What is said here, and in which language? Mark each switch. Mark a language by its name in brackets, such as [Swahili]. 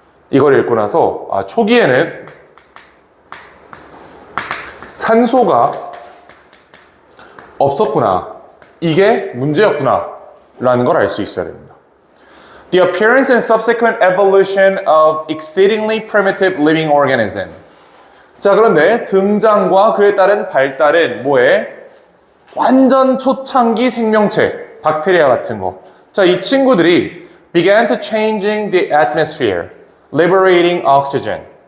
[Korean] 이걸 읽고 나서, 초기에는 산소가 없었구나. 이게 문제였구나. 라는 걸 알 수 있어야 됩니다. [English] The appearance and subsequent evolution of exceedingly primitive living organism. [Korean] 자, 그런데 등장과 그에 따른 발달은 뭐에? 완전 초창기 생명체, 박테리아 같은 거. [English] 자, [Korean] 이 친구들이 [English] began to changing the atmosphere, liberating oxygen.